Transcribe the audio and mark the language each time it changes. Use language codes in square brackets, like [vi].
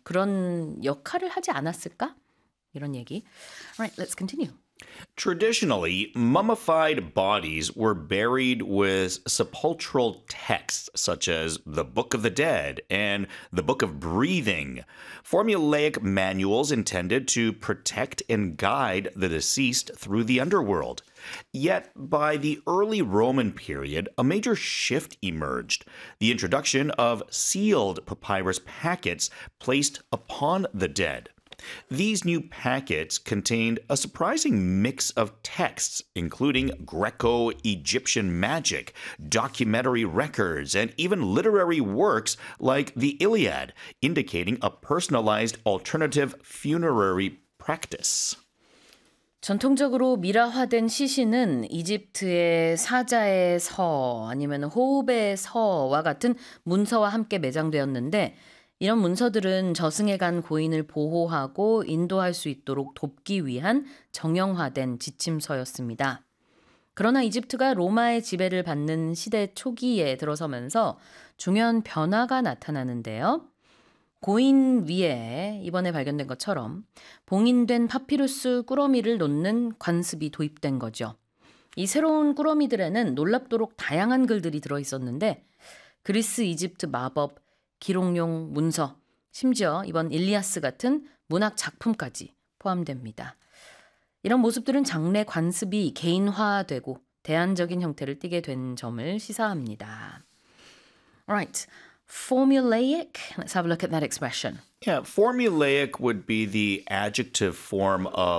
[ko] 그런 역할을 하지 않았을까? 이런 얘기. [en] All right, let's continue. Traditionally, mummified bodies were buried with sepulchral texts such as the Book of the Dead and the Book of Breathing, formulaic manuals intended to protect and guide the deceased through the underworld. Yet, by the early Roman period, a major shift emerged. The introduction of sealed papyrus packets placed upon the dead. These new packets contained a surprising mix of texts, including Greco-Egyptian magic, documentary records, and even literary works like the Iliad, indicating a personalized alternative funerary practice. [ko] 전통적으로 미라화된 시신은 이집트의 사자의 서 아니면 호흡의 서와 같은 문서와 함께 매장되었는데 이런 문서들은 저승에 간 고인을 보호하고 인도할 수 있도록 돕기 위한 정형화된 지침서였습니다. 그러나 이집트가 로마의 지배를 받는 시대 초기에 들어서면서 중요한 변화가 나타나는데요. 고인 위에 이번에 발견된 것처럼 봉인된 파피루스 꾸러미를 놓는 관습이 도입된 거죠. 이 새로운 꾸러미들에는 놀랍도록 다양한 글들이 들어있었는데 그리스 이집트 마법, 기록용 문서, 심지어 이번 일리아스 같은 문학 작품까지 포함됩니다. 이런 모습들은 장래 관습이 개인화되고 대안적인 형태를 띠게 된 점을 시사합니다. [en] Alright, formulaic. Let's have a look at that expression. Yeah, formulaic would be the adjective form of